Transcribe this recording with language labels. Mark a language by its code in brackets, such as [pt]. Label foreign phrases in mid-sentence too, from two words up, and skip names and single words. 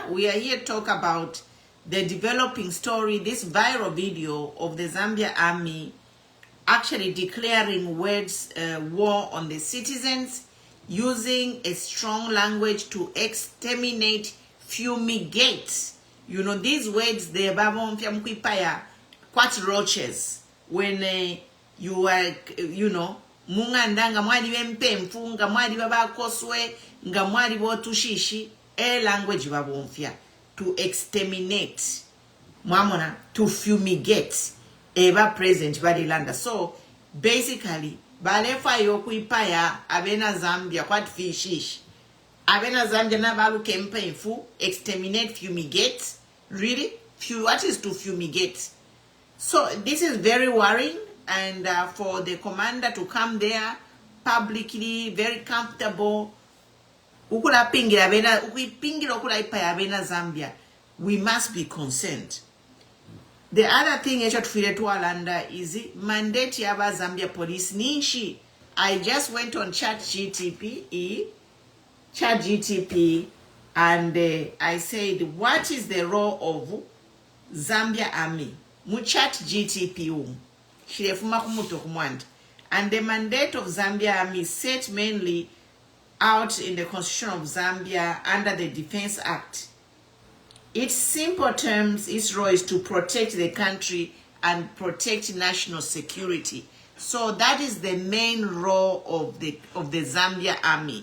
[en] We are here to talk about the developing story, this viral video of the Zambia Army actually declaring war on the citizens, using a strong language to exterminate, fumigate. You know, these words, they are quite roaches. When you are, you know, [bem] munganda nga mwali bempemfu nga mwali babakoswe nga mwali botushishi language babonfya [en] to exterminate [bem] mwamona [en] to fumigate [bem] eba present badilanda. [en] So basically [bem] balefa yokuipaya abena Zambia kwat fishish abena Zambia na balu campaign fu [en] exterminate fumigate really what is to fumigate. So this is very worrying, and for the commander to come there publicly very comfortable [bem] ukula pingira bena ukipingira ukula ipaya abena Zambia, [en] we must be concerned. The other thing I should feel to Alanda is mandate yaba Zambia police nishi. I just went on ChatGTP, and I said, what is the role of Zambia Army? [bem] Mu ChatGTP shirefuma kumuto kumwand. [en] And the mandate of Zambia Army is set mainly out in the Constitution of Zambia under the Defense Act. Its simple terms, its role is to protect the country and protect national security. So that is the main role of the Zambia Army.